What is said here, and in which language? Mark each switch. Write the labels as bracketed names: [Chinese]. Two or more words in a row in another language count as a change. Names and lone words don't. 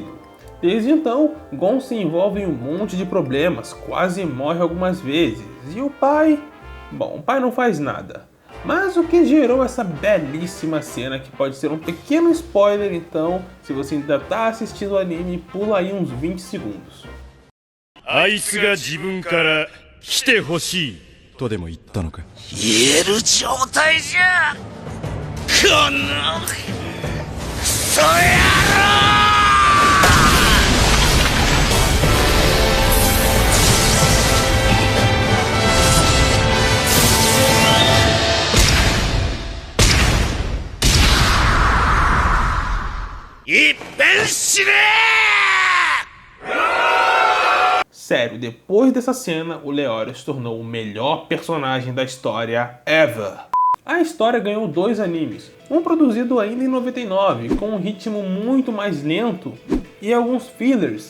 [Portuguese] Desde então, Gon se envolve em um monte de problemas, quase morre algumas vezes, e o pai... Bom, o pai não faz nada. Mas o que gerou essa belíssima cena, que pode ser um pequeno spoiler, então, se você ainda está assistindo o anime, pula aí uns 20 segundos. [Japanese] あいつが自分から来てほしいとでも言ったのか。言える状態じゃこのクソ野郎いっぺん死ね [Portuguese] Sério, depois dessa cena, o Leório se tornou o melhor personagem da história ever. A história ganhou 2 animes, um produzido ainda em 99, com um ritmo muito mais lento e alguns fillers.